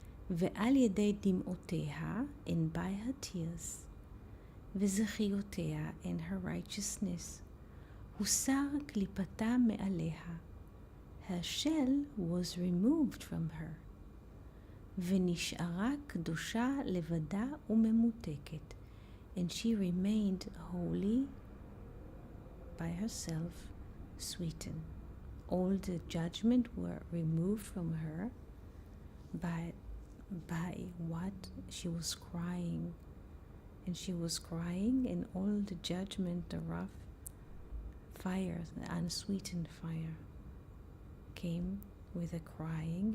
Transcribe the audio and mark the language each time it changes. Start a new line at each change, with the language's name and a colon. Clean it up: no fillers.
Hebrew: ועל ידי דמעותיה,
English: and by her tears,
Hebrew: וזכיותיה,
English: and her righteousness,
Hebrew: הוסר קליפתה מעליה.
English: Her shell was removed from her.
Hebrew: ונשארה קדושה לבדה וממותקת.
English: And she remained holy by herself, sweetened. All the judgment were removed from her by what she was crying. And she was crying, and all the judgment, the rough fire, the unsweetened fire, came with a crying.